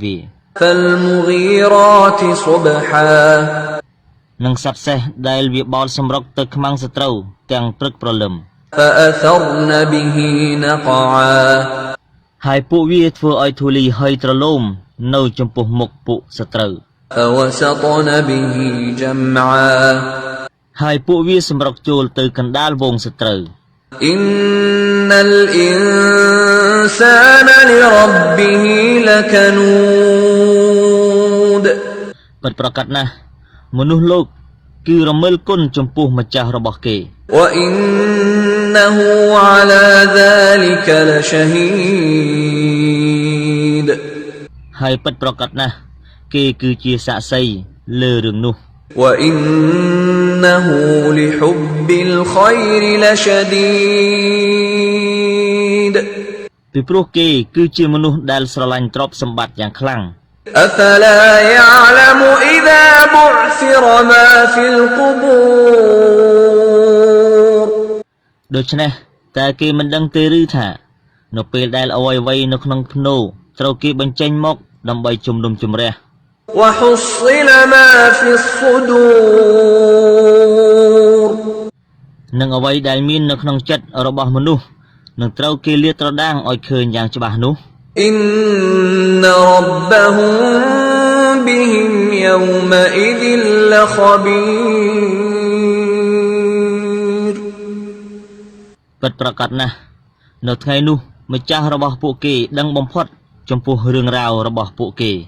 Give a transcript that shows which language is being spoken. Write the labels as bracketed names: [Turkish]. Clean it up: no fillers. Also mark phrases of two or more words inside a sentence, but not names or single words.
[Arabic] فالمغيرات صبحا [Khmer] និងសត្វសេះដែលវាបោលសម្រុកទៅខ្មាំងសត្រូវទាំងព្រឹកព្រលឹម [Arabic] فأثرن به نقعا [Khmer] ហើយពួកវាធ្វើឲ្យធូលីហុយត្រឡោមនៅចំពោះមុខពួកសត្រូវ [Arabic] فوسطن به جمعا [Khmer] ហើយពួកវាសម្រុកចូលទៅកណ្ដាលវងសត្រូវ [Arabic] إن الإنسان لربه لكنود [Khmer] ពិតប្រាកដណាស់មនុស្សលោកគឺរមិលគុណចំពោះម្ចាស់របស់គេ [Arabic] وإنه على ذلك لشهيد [Khmer] ហើយពិតប្រាកដណាស់គេគឺជាសាក្សីលើរឿងនោះ [Arabic] وإنه لحب الخير لشديد [Khmer] ពីព្រោះគេគឺជាមនុស្សដែលស្រឡាញ់ទ្រព្យសម្បត្តិយ៉ាងខ្លាំង [Arabic] أفلا يعلم إذا بعثر ما في القبور [Khmer] ដូច្នេះតើគេមិនដឹងទេឬថានៅពេលដែលអ្វីៗនៅក្នុងភ្នូត្រូវគេបញ្ចេញមកដើម្បីជំនុំជម្រះ [Arabic] وحصل ما في الصدور [Khmer] និងអ្វីដែលមាននៅក្នុងចិត្តរបស់មនុស្សនឹងត្រូវគេលាតត្រដាងឲ្យឃើញយ៉ាងច្បាស់នោះ [Arabic] إن ربهم بهم يومئذ لخبير [Khmer] ពិតប្រាកដណាស់នៅថ្ងៃនោះម្ចាស់របស់ពួកគេដឹងបំផុតចំពោះរឿងរ៉ាវរបស់ពួកគេ